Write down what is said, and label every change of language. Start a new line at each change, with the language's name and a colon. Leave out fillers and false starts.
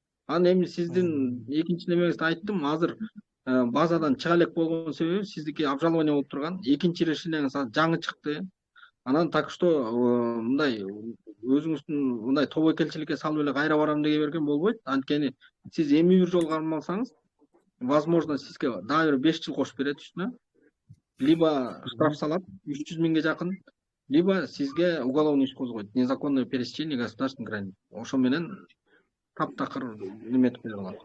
Kyrgyz: Анан эми сиздин экинчи немеңизди айттым, азыр базадан чыга элек болгон себеби сиздики обжалование болуп турган, экинчи решениеңиз жаңы чыкты. Анан так что мындай өзүңүздүн мындай тобокелчиликке салып эле кайра барам дей берген болбойт. Анткени сиз эми бир жолу кармалсаңыз, возможно, сизге дагы бир 5 жыл кошуп берет үстүнө. Либо штраф салат 300 миңге жакын, либо сизге уголовный иш козгойт.
Russian: Незаконное пересечение государственной границы.
Kyrgyz: Ошо менен таптакыр неметип бере калат.